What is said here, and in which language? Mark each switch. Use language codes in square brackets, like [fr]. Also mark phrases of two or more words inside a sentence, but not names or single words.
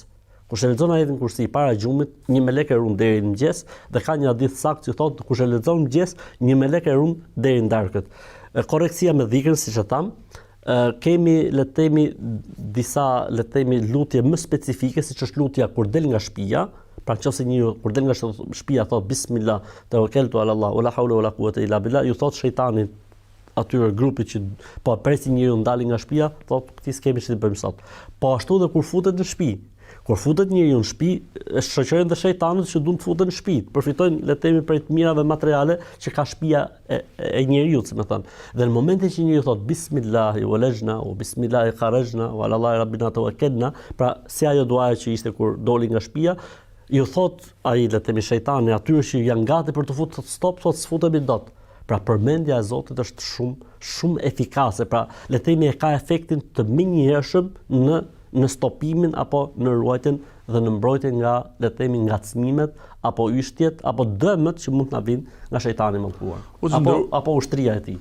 [sq] Kush e lexon ajetin kursi para gjumit, një melek e ruan deri në mëngjes, dhe ka një hadith saktë që thotë kush e lexon mëngjes, një melek e ruan deri në darkët. Korreksia me dhikrin, siç e tham, kemi le të themi disa le të themi lutje më specifike, siç është lutja kur del nga shtëpia. Pra nëse njeriu kur del nga shtëpia thot [ar] بسم الله توكلت على الله ولا حول ولا قوة إلا بالله, [sq] ju thot shejtani atyre grupit që po presin njeriu ndali nga shtëpia, thot ti s'kemi ç'i bëjmë sot. Po ashtu dhe kur futet në shtëpi. Kur futet njeriu në shtëpi, shoqërojnë dhe shejtanët që duan të futen në shtëpi, përfitojnë le të themi prej të mirave materiale që ka shtëpia e njeriu, si më thon. Dhe në momentin që njeriu thot [ar] بسم الله ولجنا وبسم الله خرجنا وعلى الله ربنا توكلنا, [sq] pra si ajo duaja që ishte kur doli nga shtëpia, ju thot ai le të themi shejtani atyre që janë gati për të futur stop, thot s'futemi dot. Pra përmendja e Zotit është shumë efikase, pra le të themi e ka efektin të menjëhershëm në stopimin apo në ruajtjen dhe në mbrojtjen nga le të themi ngacmimet apo yshtjet apo dëmët që mund të na vinë nga shejtani i mallkuar apo ushtria e tij.